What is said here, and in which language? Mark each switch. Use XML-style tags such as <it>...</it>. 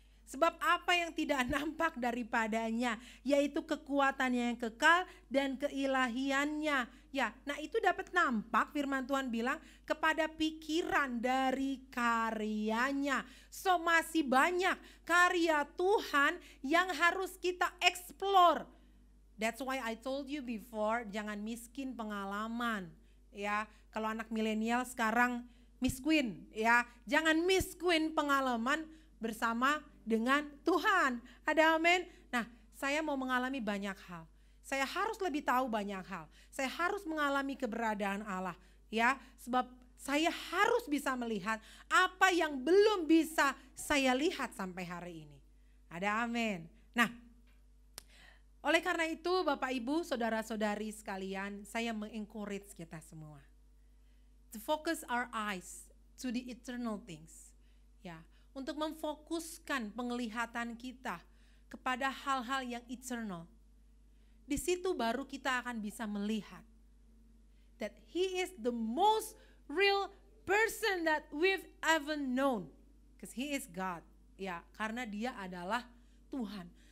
<id>Sebab apa yang tidak nampak daripadanya, yaitu kekuatannya yang kekal dan keilahiannya. Ya, nah itu dapat nampak, firman Tuhan bilang, kepada pikiran dari karyanya. So masih banyak karya Tuhan yang harus kita explore.</id> <en>That's why I told you before,</en> <id>jangan miskin pengalaman. Ya, kalau anak milenial sekarang Miss Queen, ya, jangan Miss Queen pengalaman bersama dengan Tuhan. Ada amin. Nah, saya mau mengalami banyak hal. Saya harus lebih tahu banyak hal. Saya harus mengalami keberadaan Allah, ya, sebab saya harus bisa melihat apa yang belum bisa saya lihat sampai hari ini. Ada amin. Nah, Oleh karena itu Bapak Ibu, saudara-saudari sekalian, saya mengencourage kita semua</id> <en>to focus our eyes to the eternal things.</en> <id>Ya, untuk memfokuskan penglihatan kita kepada hal-hal yang eternal. Di situ baru kita akan bisa melihat</id> <en>that He is the most real person that we've ever known, because He is God.</en> <id>Ya, karena Dia adalah Tuhan.</id>